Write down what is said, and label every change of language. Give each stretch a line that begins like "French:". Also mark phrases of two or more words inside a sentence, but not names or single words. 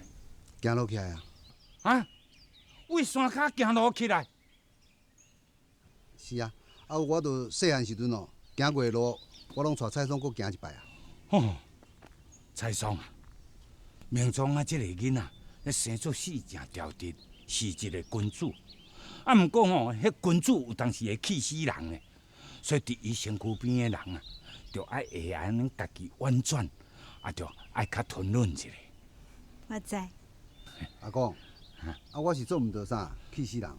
Min Nan Chinese: 行路起来啊？啊？为山骹行路起来？是啊，啊，我著细汉时阵哦，行过的路，我拢带蔡松搁行一摆啊。哦，蔡松啊，明庄啊，这个囡仔，生出死正条直，是一个君主。啊，毋过吼，迄君主有当时会气死人的，所以伫伊身躯边的人啊，着爱会安尼家己婉转，啊，着爱较吞忍一下。我知。阿公，啊，我是做毋到啥，气死人。